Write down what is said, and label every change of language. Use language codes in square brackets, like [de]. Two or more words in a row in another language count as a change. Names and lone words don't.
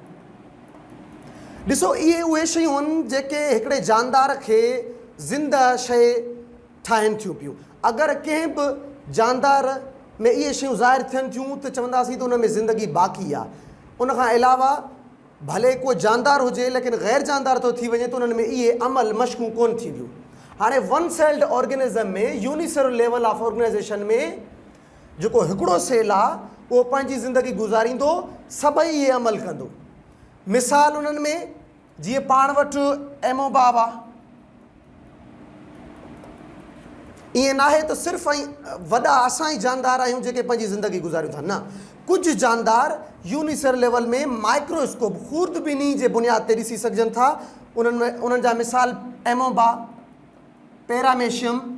[sd] ॾिसो, इहे उहे शयूं आहिनि जेके हिकिड़े जानदार खे ज़िंदा शइ ठाहिनि थियूं पियूं। अगरि कंहिं बि जानदार में इहे शयूं ज़ाहिर थियनि थियूं त चवंदासीं त उन में ज़िंदगी बाक़ी आहे। उन खां अलावा भले को जानदार हुजे लेकिन गैर जानदार थो थी वञे त उन्हनि में इहे अमल मश्कूं कोन थींदियूं। हाणे [en] one celled organism [sd] में, [en] unicellular level of organization [sd] में जेको हिकिड़ो सेल आहे उहो पंहिंजी ज़िंदगी गुज़ारींदो, सभई इहे अमल कंदो। मिसाल उन्हनि में जीअं पाण वटि एमोबाब आहे। ईअं नाहे त सिर्फ़ु वॾा असां ई जानदार आहियूं जेके पंहिंजी ज़िंदगी गुज़ारियूं था, न। कुझु जानदार [en] unicellular level [sd] में माइक्रोस्कोप, खूर्दबीनी जे बुनियाद ते ॾिसी सघजनि था। उन्हनि जा मिसाल एमोबा, पैरामेशियम,